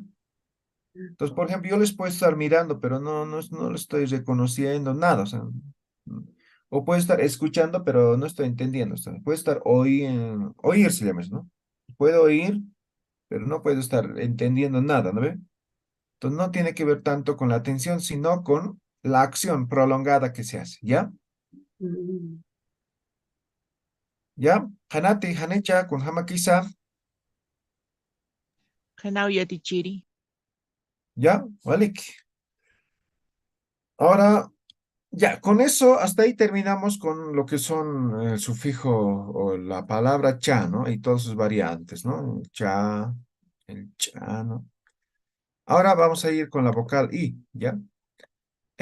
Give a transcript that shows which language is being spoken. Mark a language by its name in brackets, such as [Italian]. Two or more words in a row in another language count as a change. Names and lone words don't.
[Spanish] Entonces, por ejemplo, yo les puedo estar mirando, pero no lo estoy reconociendo nada, o sea, o puedo estar escuchando, pero no estoy entendiendo, o sea, puedo estar oír se llama eso, ¿no? Puedo oír, pero no puedo estar entendiendo nada, ¿no ve? Entonces, no tiene que ver tanto con la atención, sino con la acción prolongada que se hace, ¿ya? Mm, ¿Ya? [Aymara] Hanati, Hanecha, con Hamakisa, Hanao yatichiri. ¿ya? Walik. [Spanish] Ahora, ya, con eso, hasta ahí terminamos con lo que son el sufijo o la palabra cha, ¿no? Y todas sus variantes, ¿no? Cha, el cha, ¿no? Ahora vamos a ir con la vocal i, ¿ya?